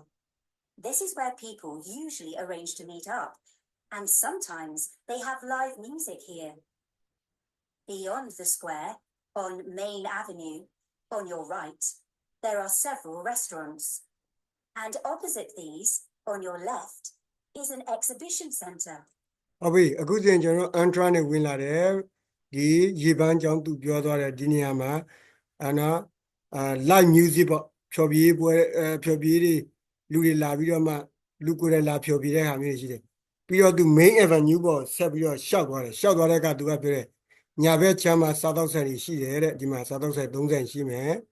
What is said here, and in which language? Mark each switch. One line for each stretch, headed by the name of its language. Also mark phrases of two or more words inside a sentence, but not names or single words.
English: This is where people usually arrange to meet up, and sometimes they have live music here. Beyond the square, on Main Avenue, on your right, there are several restaurants. And opposite these, on your left, is an exhibition centre.
Burmese: ဟုတ်ပြီအခုဆိုရင်ကျွန်တော် Antra နဲ့ဝင်လာတယ်ဒီရေပန်းကြောင်းသူပြောသွားတယ်ဒီနေရာမှာ
English: live music
Burmese: ပေါ့ဖြော်ပြပွဲဖြော်ပြတွေလူတွေလာပြီးတော့မှလူကိုယ်တိုင်လာဖြော်ပြတဲ့ဟာမျိုးတွေရှိတယ်ပြီးတော့သူ
English: main avenue
Burmese: ပေါ့ဆက်ပြီးတော့ရှောက်သွားတဲ့အခါသူကပြောတယ်ညာဘက်ချမ်းမှာစားတော့ဆိုင်တွေရှိတယ်တဲ့ဒီမှာစားတော့ဆိုင်3ဆိုင်ရှိမယ်